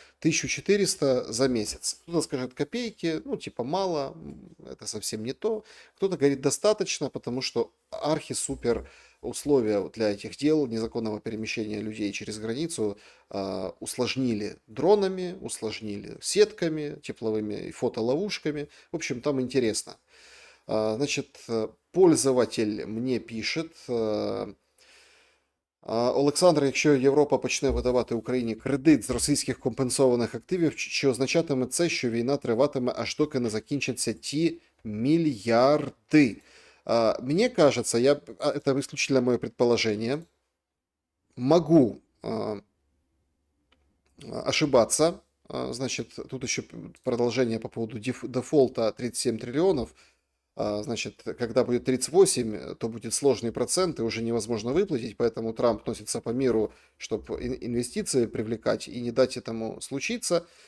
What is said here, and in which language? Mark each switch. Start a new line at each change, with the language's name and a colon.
Russian: 1400 за месяц. Кто-то скажет копейки, ну типа мало, это совсем не то. Кто-то говорит достаточно, потому что архи-супер условия для этих дел незаконного перемещения людей через границу усложнили дронами, усложнили сетками тепловыми и фотоловушками. В общем, там интересно. Значит, пользователь мне пишет:
Ukrainian: Олександр, якщо Європа почне видавати Україні кредит з російських компенсованих активів, чи означатиме це, що війна триватиме аж доки не закінчаться ті мільярди?
Russian: Мне кажется, это исключительно мое предположение, могу ошибаться. Значит, тут еще продолжение по поводу дефолта 37 триллионов. Значит, когда будет 38, то будет сложный процент, и уже невозможно выплатить, поэтому Трамп носится по миру, чтобы инвестиции привлекать и не дать этому случиться.